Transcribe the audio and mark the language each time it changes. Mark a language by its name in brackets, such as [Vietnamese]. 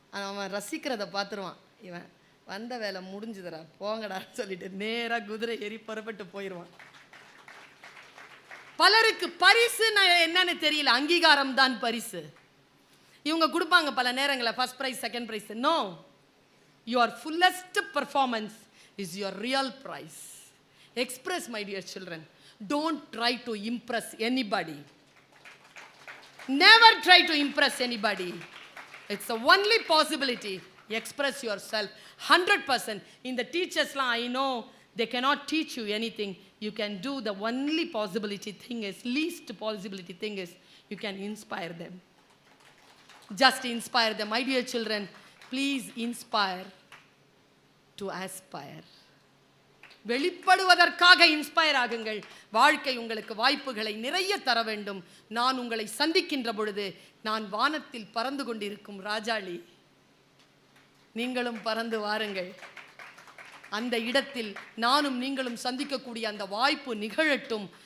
[Tamil] அவன் ரசிக்கிறத பார்த்துருவான். இவன் வந்த வேலை முடிஞ்சுதுடா போங்கடா சொல்லிட்டு நேராக குதிரை ஏறி புறப்பட்டு போயிடுவான். பலருக்கு பரிசு என்னன்னு தெரியல, அங்கீகாரம் தான் பரிசு. இவங்க கொடுப்பாங்க பல நேரங்களில் [English] First prize second prize. No, your fullest performance is your real prize. Express my dear children. Don't try to impress anybody. Never try to impress anybody. It's the only possibility. Express yourself 100%. In the teachers la, I know they cannot teach you anything. You can do the only possibility thing is, least possibility thing is, you can inspire them. Just inspire them. My dear children, please inspire to aspire. [Tamil] வெளிப்படுவதற்காக inspire ஆகுங்கள். வாழ்க்கை உங்களுக்கு வாய்ப்புகளை நிறைய தர வேண்டும். நான் உங்களை சந்திக்கின்ற பொழுது நான் வானத்தில் பறந்து கொண்டிருக்கும் ராஜாளி, நீங்களும் பறந்து வாருங்கள். அந்த இடத்தில் நானும் நீங்களும் சந்திக்கக்கூடிய அந்த வாய்ப்பு நிகழட்டும்.